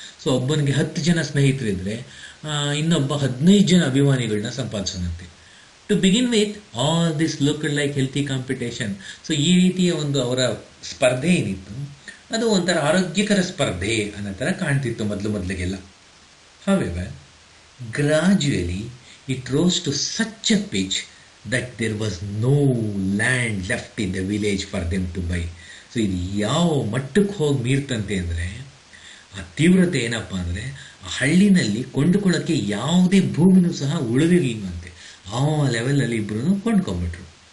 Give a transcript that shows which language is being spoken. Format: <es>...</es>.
<kn>So ಒಬ್ಬನಿಗೆ 10 ಜನ ಸ್ನೇಹಿತರಿದ್ದರೆ ಇನ್ನೊಬ್ಬ 15 ಜನ ಅಭಿಮಾನಿಗಳನ್ನ ಸಂಪಾದಿಸೋದಂತೆ.</kn> <en>To begin with, all this looked like healthy competition.</en> <kn>So ಈ ರೀತಿಯ ಒಂದು ಅವರ ಸ್ಪರ್ಧೆ ಏನಿತ್ತು ಅದು ಒಂಥರ ಆರೋಗ್ಯಕರ ಸ್ಪರ್ಧೆ ಅನ್ನೋ ಥರ ಕಾಣ್ತಿತ್ತು ಮೊದಲಿಗೆಲ್ಲ.</kn> <en>However, gradually it rose to such a pitch that there was no land left in the village for them to buy.</en> <kn>So ಇದು ಯಾವ ಮಟ್ಟಕ್ಕೆ ಹೋಗಿ ಮೀರ್ತಂತೆ ಅಂದರೆ, ಆ ತೀವ್ರತೆ ಏನಪ್ಪ ಅಂದರೆ, ಆ ಹಳ್ಳಿನಲ್ಲಿ ಕೊಂಡುಕೊಳ್ಳೋಕ್ಕೆ ಯಾವುದೇ ಭೂಮಿನೂ ಸಹ ಉಳಿದಿರ್ಲಿಲ್ವಂತೆ. ಆ ಲೆವೆಲಲ್ಲಿ ಇಬ್ಬರೂ ಕೊಂಡ್ಕೊಂಬಿಟ್ರು.</kn>